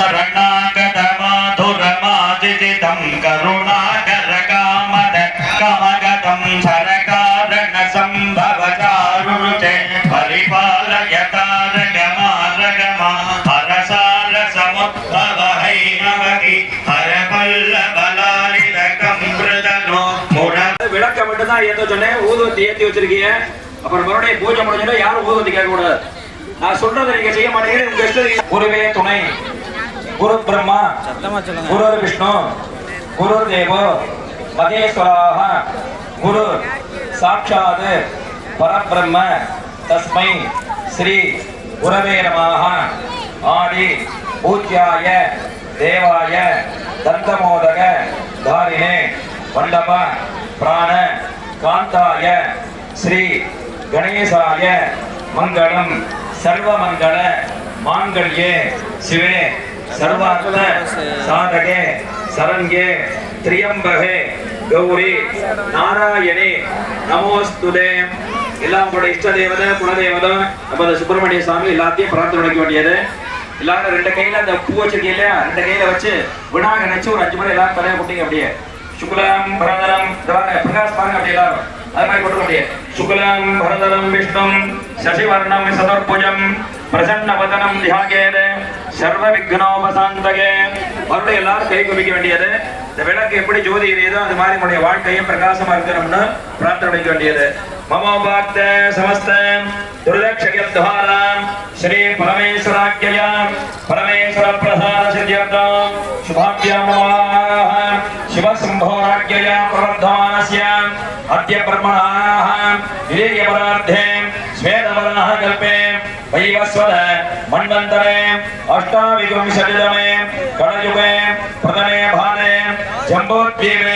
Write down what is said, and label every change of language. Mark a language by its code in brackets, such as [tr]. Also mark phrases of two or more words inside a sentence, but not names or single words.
[sa] शरणागतमाधुरमादितितं करुणाकरकामद कामगतं सरकारण संभवचारुते परिपालयतारगमारगमा हरसारसमुद्भवहैनवति हरपल्लवलालितकं मृदनो [ta] விளக்க மட்டும் தான் ஏத்த சொன்னேன். ஊதுவத்தி ஏத்தி வச்சிருக்கீங்க. அப்புறம் மறுபடியும் பூஜை முடிஞ்சா யாரும் ஊதுவத்தி கேட்க கூடாது. நான் சொல்றதை நீங்க செய்ய மாட்டீங்க. உங்க இஷ்டம். குருவே துணை, [sa] गुरु ब्रह्मा गुरु विष्णु गुरु देवो महेश्वरः गुरु साक्षात् परब्रह्म तस्मै श्री गुरवे नमः. आदि पूज्याय देवाय दन्तमोदक धारिणे वल्लभ प्राण कांताय श्री गणेशाय मंगलम सर्वमंगल मांगल्ये शिवे सर्वार्थ साधके शरण्ये त्र्यंबके गौरी नारायणे நமோஸ்துதே. [ta] எல்லாம் உங்களுடைய இஷ்ட தேவதை குலதேவதை நம்ம சுப்பிரமணிய சுவாமி எல்லாத்தையும் பிரார்த்தனை பண்ணிக்க வேண்டியது. எல்லாரும் ரெண்டு கையில அந்த பூ வச்சிருக்கீங்க இல்லையா, ரெண்டு கையில வச்சு விநாயகர் நினைச்சு ஒரு 5 முறை எல்லாரும் தலையை போட்டீங்க. அப்படியே [sa] शुक्लां भरधरं प्रकाश पांग [ta] அப்படியே அது மாதிரி போட்டு அப்படியே [sa] शुक्लां भरधरं विष्णुं शशिवर्णं चतुर्भुजं प्रसन्नवदनं ध्यायेत् सर्वविघ्नोपशान्तये. [ta] மறுபடியும் எல்லாரும் கை குவிக்க வேண்டியது. இந்த விளக்கு எப்படி ஜோதி எரியுதோ அது மாதிரி நம்முடைய வாழ்க்கையும் பிரகாசமா இருக்கணும்னு பிரார்த்தனை பண்ணிக்க வேண்டியது. [sa] ममोपात्त समस्त दुरितक्षयद्वारा श्री परमेश्वराज्ञया परमेश्वर प्रसाद सिद्ध्यर्थं शुभाभ्यां नमः. शिव शंभोराज्ञया प्रवर्धमानस्य अद्य ब्रह्मणः विलेयपरार्थे स्वेदवरनः कल्पे वैवस्वत मन्वन्तरे अष्टाविंशतितमे कलयुगे प्रथमे भारे जम्बोद्वीपे